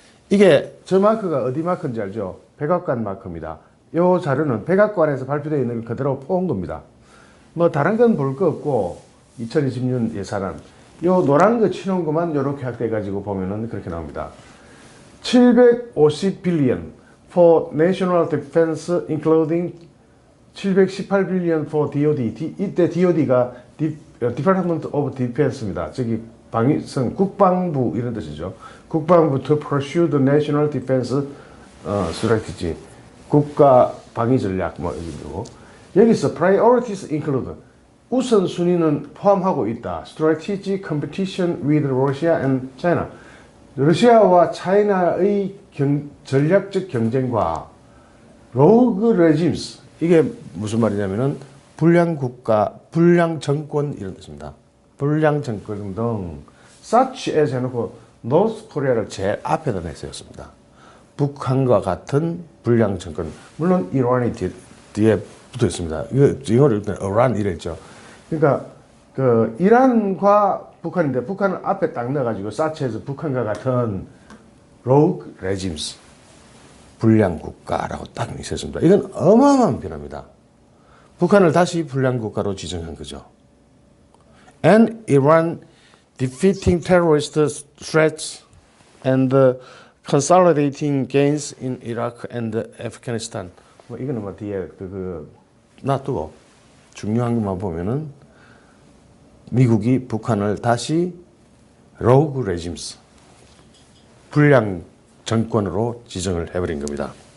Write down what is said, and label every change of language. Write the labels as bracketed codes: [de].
[ko] 이게 저 마크가 어디 마크인지 알죠? 백악관 마크입니다. 이 자료는 백악관에서 발표되어 있는 걸 그대로 포온 겁니다. 뭐 다른 건 볼 거 없고 2020년 예산안 요 노란 거 치는 것만 이렇게 확대해 가지고 보면은 그렇게 나옵니다. [en] 750 billion for national defense including 718 billion for DOD. [ko] 이때 DOD가 [en] Department of Defense [ko] 입니다. 저기 방위성 국방부 이런 뜻이죠. 국방부 [en] to pursue the national defense strategy. [ko] 국가 방위 전략 뭐 이거. 여기서 [en] priorities include [ko] 우선순위는 포함하고 있다. [en] Strategic competition with Russia and China. [ko] 러시아와 차이나의 전략적 경쟁과 [en] rogue regimes. [ko] 이게 무슨 말이냐면은 불량 국가, 불량 정권 이런 뜻입니다. 불량 정권 등 [en] such as [ko] 해놓고 North Korea를 제일 앞에다 내세웠습니다. 북한과 같은 불량 정권. 물론 이란이 뒤에 붙어 있습니다. 영어로 읽을 때 이란 이랬죠. 그러니까 그 이란과 북한인데 북한을 앞에 딱 넣어가지고 사치해서 북한과 같은 [en] rogue regimes [ko] 불량 국가라고 딱 있었습니다. 이건 어마어마한 변화입니다. 북한을 다시 불량 국가로 지정한 거죠. [en] And Iran defeating terrorist threats and consolidating gains in Iraq and Afghanistan. [ko] 뭐 이거는 뭐 뒤에 놔두고 중요한 것만 보면은 미국이 북한을 다시 [en] rogue regimes [ko] 불량 정권으로 지정을 해버린 겁니다.